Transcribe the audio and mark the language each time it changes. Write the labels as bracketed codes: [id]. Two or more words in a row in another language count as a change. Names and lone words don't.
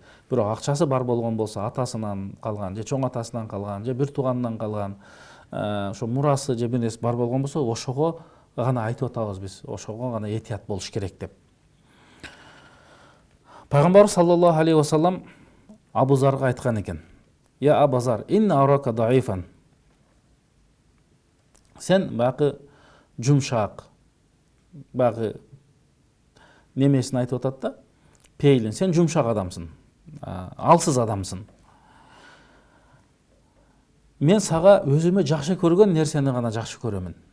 [ky] Бирок акчасы бар болгон болсо, атасынан калган, же чоң атасынан калган, же бир тууганынан калган, ошо мурасы же бир нерсе бар болгон болсо, ошого гана айтып атабыз биз. Ошого гана этият болуш керек деп. Пайгамбар [ar] صلى الله عليه وسلم [ky] Абу Зарга айткан экен: [ar] "يا أبا ذر إني أراك ضعيفا." [ky] Сен баягы жумшак, баягы немесин айтып атат да, пейлин, сен жумшак адамсың, алсыз адамсың. Мен сага өзүмө жакшы көргөн нерсени гана жакшы көрөмүн.